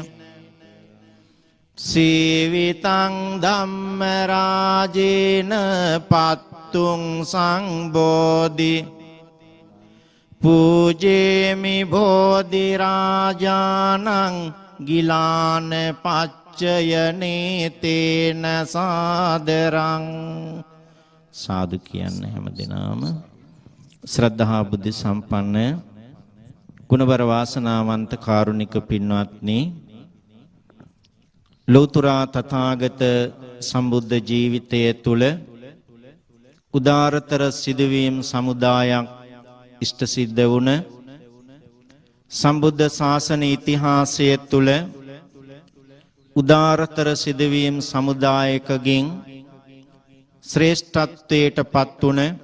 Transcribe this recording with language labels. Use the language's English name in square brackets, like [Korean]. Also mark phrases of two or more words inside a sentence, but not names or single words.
[Pali] සීවිතං ධම්ම රාජේන පත්තුං සංබෝධි පූජේමි බෝධිරාජානං ගිලාන පච්චයනේ තේන සාදරං [Sinhala] සාදු කියන්න හැම දිනම ශ්‍රද්ධා බුද්ධ සම්පන්න ගුණවර වාසනාවන්ත කාරුණික පින්වත්නි ලෞතර තථාගත සම්බුද්ධ ජීවිතය තුළ උදාරතර සිදුවීම් සමුදායක් ඉෂ්ට සිද්ධ වුණ සම්බුද්ධ ශාසන ඉතිහාසය තුළ උදාරතර සිදුවීම් සමුදායකකින් ශ්‍රේෂ්ඨත්වයට පත්වුණ